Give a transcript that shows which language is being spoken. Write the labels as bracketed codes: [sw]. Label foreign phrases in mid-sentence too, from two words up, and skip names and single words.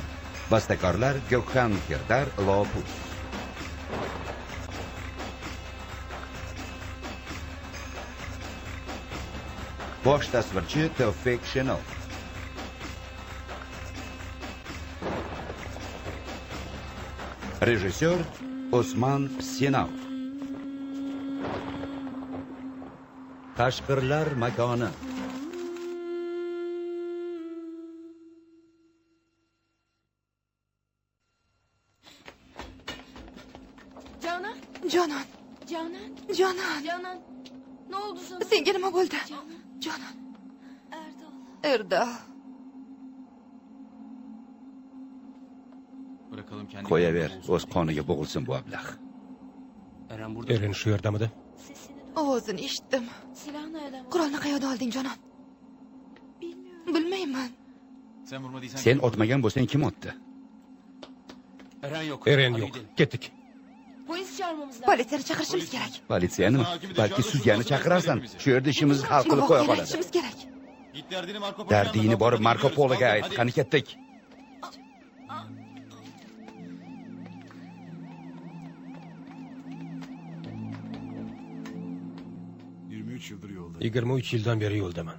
[uz] Bastakorlar Gökhan Kirdar, Lopus. Bosh tasvirchi Tevfik Shenov. Rejissyor Osman Sinov. Qashqirlar makoni. Canan. [tr] Ne oldu sana? [uz] Senga nima bo'ldi? Canan. Erdal. Qo'yaver, o'z qoniga bo'g'ilsin bu ablah. Eren shu yerdamidi? Ovozini eshitdim. Qurolni qayerdan olding, Canan? Bilmayman. Sen otmagan bo'lsang kim otdi? Eren yo'q. Ketdik. [tr] Polis çağırmamız lazım. [uz] Politsiyani chaqirishimiz kerak. Politsiyani? Balki sudyani chaqirarsan. Shu yerda ishimizni hal qilib qo'ya qoladi. Ishimiz kerak. Dardingni borib Marko Pologa ayt. Qani ketdik. Yigirma 23 yildan beri yo'ldaman.